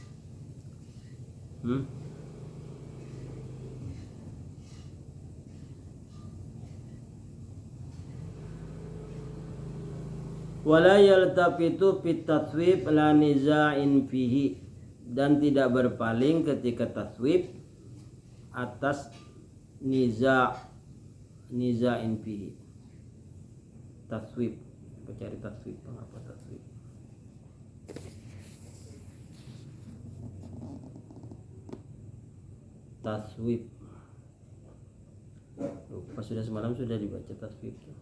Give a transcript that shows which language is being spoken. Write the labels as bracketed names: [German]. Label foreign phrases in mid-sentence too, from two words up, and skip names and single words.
[Arabic] ولا يلتفت في التصويب لا نزاع فيه, [Indonesian] dan tidak berpaling ketika taswib atas [Arabic] نزاع فيه. [Indonesian] Taswib, cari taswib, apa taswib? Taswib. Lupa, sudah semalam sudah dibaca taswib.